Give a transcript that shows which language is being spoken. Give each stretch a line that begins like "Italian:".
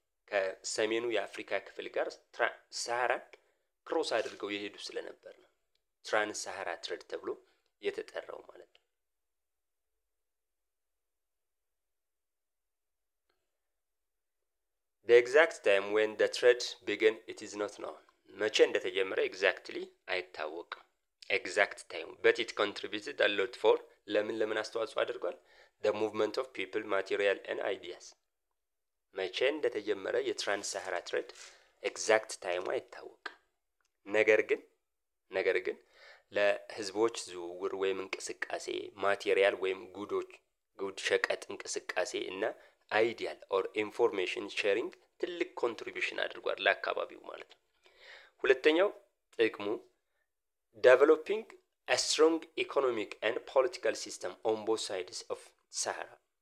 Amharic: ከሰሜኑ የአፍሪካ ክፍል ጋር ሳሃራን ክሮስ አድርገው የሄዱ ስለነበር ነው ትራንስ ሳሃራ ትሬድ ተብሎ የተጠራው ማለት ነው።
English: The exact time when the trade began it is not known.
Amharic: መቼ እንደተጀመረ
English: exactly
Amharic: አይታወቅም።
English: exact time but it contributed a lot for
Amharic: ለምን አስተዋጽኦ አድርጓል?
English: the movement of people, material and ideas.
Amharic: መቼ እንደተጀመረ የትራንስ ሳሃራ ትሬድ exact time አይታወቅም። ነገር ግን ለህዝቦች ዝውውር ወይም እንቅስቃሴ ማቴሪያል ወይም ጉድ ሸቀጥ እንቅስቃሴ እና አይዲያል ኦር ኢንፎርሜሽን ሼሪንግ ትልቅ ኮንትሪቢዩሽን አድርጓል ለአካባቢው ማለት ነው። ሁለተኛው ጥቅሙ
English: developing a strong economic and political system on both sides of Sahara.